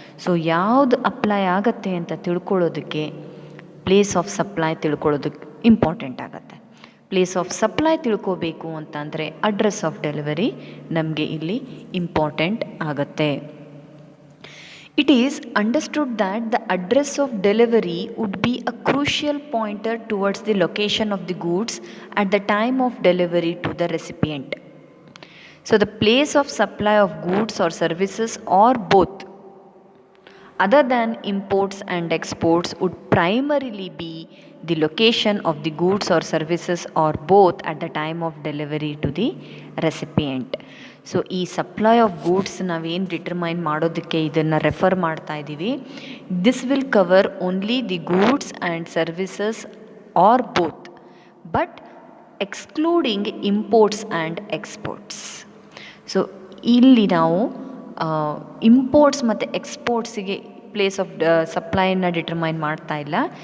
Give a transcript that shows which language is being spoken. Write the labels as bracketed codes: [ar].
[kn] So ಯಾವುದು apply ಆಗುತ್ತೆ ಅಂತ ತಿಳ್ಕೊಳ್ಳೋದಕ್ಕೆ ಪ್ಲೇಸ್ ಆಫ್ ಸಪ್ಲೈ ತಿಳ್ಕೊಳ್ಳೋದಕ್ಕೆ ಇಂಪಾರ್ಟೆಂಟ್ ಆಗುತ್ತೆ. ಪ್ಲೇಸ್ ಆಫ್ ಸಪ್ಲೈ ತಿಳ್ಕೋಬೇಕು ಅಂತಂದರೆ ಅಡ್ರೆಸ್ ಆಫ್ ಡೆಲಿವರಿ ನಮಗೆ ಇಲ್ಲಿ ಇಂಪಾರ್ಟೆಂಟ್ ಆಗುತ್ತೆ. [en] It is understood that the address of delivery would be a crucial pointer towards the location of the goods at the time of delivery to the recipient. So the place of supply of goods or services or both other than imports and exports would primarily be the location of the goods or services or both at the time of delivery to the recipient. [kn] So ಈ supply of goods ನಾವೇನು determine ಮಾಡೋದಕ್ಕೆ ಇದನ್ನು refer ಮಾಡ್ತಾ ಇದ್ದೀವಿ. [en] This will cover only the goods and services or both, but excluding imports and exports. [kn] So ಇಲ್ಲಿ ನಾವು imports ಮತ್ತು ಎಕ್ಸ್ಪೋರ್ಟ್ಸಿಗೆ place of ಸಪ್ಲೈನ determine ಮಾಡ್ತಾ ಇಲ್ಲ.